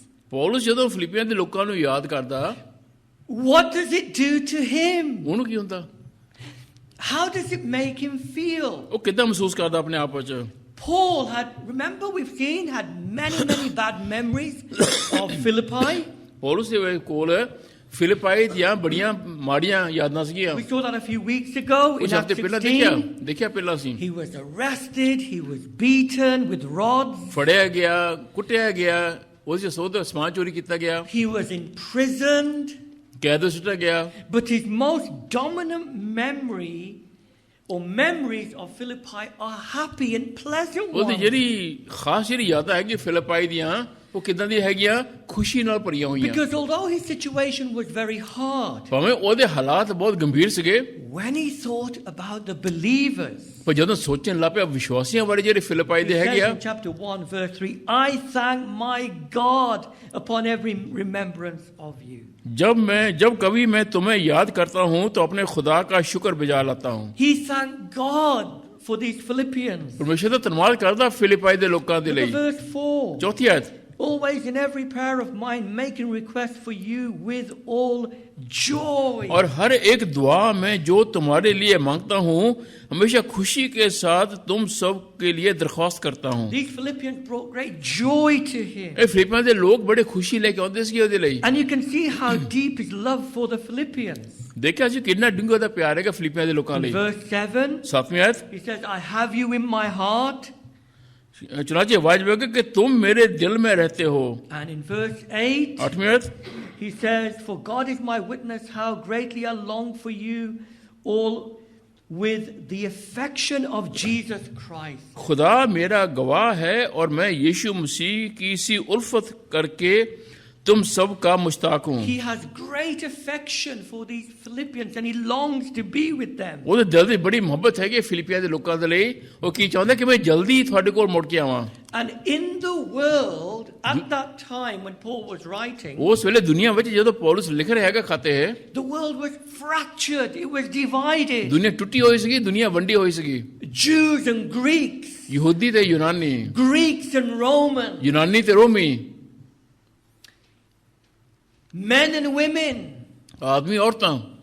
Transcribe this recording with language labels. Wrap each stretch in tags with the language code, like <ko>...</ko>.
<pa>ਪੌਲਸ ਜਦੋਂ ਫਿਲੀਪੀਆਂ ਦੇ ਲੋਕਾਂ ਨੂੰ ਯਾਦ ਕਰਦਾ,</pa> <en>what does it do to him?</en> <pa>ਉਹਨੂੰ ਕੀ ਹੁੰਦਾ?</pa> <en>How does it make him feel?</en> <pa>ਉਹ ਕਿੱਦਾਂ ਮਹਿਸੂਸ ਕਰਦਾ ਆਪਣੇ ਆਪ ਵਿੱਚ?</pa> <en>Paul remember we've seen, had many bad memories of Philippi.</en> <pa>Paulus ਦੇ ਕੋਲ ਫਿਲਿਪਾਈ ਦੀਆਂ ਬੜੀਆਂ ਮਾੜੀਆਂ ਯਾਦਾਂ ਸੀਗੀਆਂ.</pa> <en>We saw that a few weeks ago in</en> <pa>ਕੁਝ</pa> <en>Acts</en> <pa>ਹਫ਼ਤੇ ਪਹਿਲਾਂ</pa> <en>16.</en> <pa>ਦੇਖਿਆ ਪਹਿਲਾਂ ਸੀ.</pa> <en>He was arrested, he was beaten with rods,</en> <pa>ਫੜਿਆ ਗਿਆ, ਕੁੱਟਿਆ ਗਿਆ, ਉਹਦੇ ਸੋਧ ਸਮਾਨ ਚੋਰੀ ਕੀਤਾ ਗਿਆ,</pa> <en>he was imprisoned.</en> <pa>ਕੈਦ ਸੁੱਟਿਆ ਗਿਆ.</pa> <en>But his most dominant memory or memories of Philippi are happy and pleasant</en> <pa>ਉਹਦੀ</pa> <en>ones.</en> <pa>ਜਿਹੜੀ ਖਾਸ ਜਿਹੜੀ ਯਾਦਾਂ ਹੈਗੀ ਫਿਲਿਪਾਈ ਦੀਆਂ, ਉਹ ਕਿੱਦਾਂ ਦੀ ਹੈਗੀਆਂ? ਖੁਸ਼ੀ ਨਾਲ ਭਰੀਆਂ ਹੋਈਆਂ.</pa> <en>Because although his situation was very hard,</en> <pa>ਭਾਵੇਂ ਉਹਦੇ ਹਾਲਾਤ ਬਹੁਤ ਗੰਭੀਰ ਸੀਗੇ,</pa> <en>when he thought about the believers,</en> <pa>ਪਰ ਜਦੋਂ ਸੋਚਣ ਲੱਗ ਪਿਆ ਵਿਸ਼ਵਾਸੀਆਂ ਬਾਰੇ ਜਿਹੜੇ ਫਿਲਿਪਾਈ</pa> <en>he</en> <pa>ਦੇ ਹੈਗੇ</pa> <en>says</en> <pa>ਆ,</pa> <en>in chapter 1 verse 3, I thank my God upon every remembrance of you.</en> <hi>जब कभी मैं तुम्हें याद करता हूँ तो अपने खुदा का शुक्र बजा लाता हूँ.</hi> <en>He thanked God for these Philippians.</en> <pa>परमेश्वर ਦਾ ਧੰਨਵਾਦ ਕਰਦਾ ਫਿਲਿਪਾਈ ਦੇ ਲੋਕਾਂ ਦੇ</pa> <en>Look at</en> <pa>ਲਈ.</pa> <en>verse 4.</en> <pa>ਚੌਥੀ ਆਇਤ,</pa> <en>Always in every prayer of mine making request for you with all joy.</en> <hi>और हर एक दुआ में जो तुम्हारे लिए मांगता हूँ हमेशा खुशी के साथ तुम सब के लिए दरख्वास्त करता हूँ.</hi> <en>These Philippians brought great joy to him.</en> <pa>ਇਹ ਫਿਲਿਪੀਆਂ ਦੇ ਲੋਕ ਬੜੇ ਖੁਸ਼ੀ ਲੈ ਕੇ ਆਉਂਦੇ ਸੀ ਉਹਦੇ ਲਈ.</pa> <en>And you can see how deep his love for the Philippians.</en> <pa>ਦੇਖਿਆ ਸੀ ਕਿੰਨਾ ਡੂੰਘਾ ਦਾ ਪਿਆਰ ਹੈਗਾ ਫਿਲਿਪੀਆਂ ਦੇ ਲੋਕਾਂ</pa> <en>In</en> <pa>ਲਈ.</pa> <en>verse 7,</en> <pa>7ਵੀਂ ਆਇਤ,</pa> <en>he says, I have you in my heart.</en> <hi>चुनाची आवाज में कि तुम मेरे दिल में रहते हो.</hi> <en>And in verse 8,</en> <hi>8वीं आयत,</hi> <en>he says, For God is my witness how greatly I long for you all with the affection of Jesus Christ.</en> <hi>खुदा मेरा गवाह है और मैं यीशु मसीह की सी उल्फत करके तुम सब का मुश्ताक हूँ.</hi> <en>He has great affection for these Philippians and he longs to be with them.</en> <pa>ਉਹਦੇ ਦਿਲ ਦੀ ਬੜੀ ਮੁਹੱਬਤ ਹੈਗੀ ਫਿਲੀਪੀਆਂ ਦੇ ਲੋਕਾਂ ਦੇ ਲਈ. ਉਹ ਕੀ ਚਾਹੁੰਦਾ ਕਿ ਮੈਂ ਜਲਦੀ ਤੁਹਾਡੇ ਕੋਲ ਮੁੜ ਕੇ ਆਵਾਂ.</pa> <en>And in the world, at that time when Paul was writing,</en> <pa>ਉਸ ਵੇਲੇ ਦੁਨੀਆ ਵਿੱਚ ਜਦੋਂ ਪੌਲਸ ਲਿਖ ਰਿਹਾ ਹੈਗਾ ਖਾਤੇ ਹੈ,</pa> <en>the world was fractured, it was divided.</en> <pa>ਦੁਨੀਆ ਟੁੱਟੀ ਹੋਈ ਸੀਗੀ, ਦੁਨੀਆ ਵੰਡੀ ਹੋਈ ਸੀਗੀ.</pa> <en>Jews and Greeks,</en> <pa>ਯਹੂਦੀ ਤੇ ਯੂਨਾਨੀ,</pa> <en>Greeks and Romans,</en> <pa>ਯੂਨਾਨੀ ਤੇ ਰੋਮੀ,</pa> <en>men and women,</en> <pa>ਆਦਮੀ ਔਰਤਾਂ,</pa>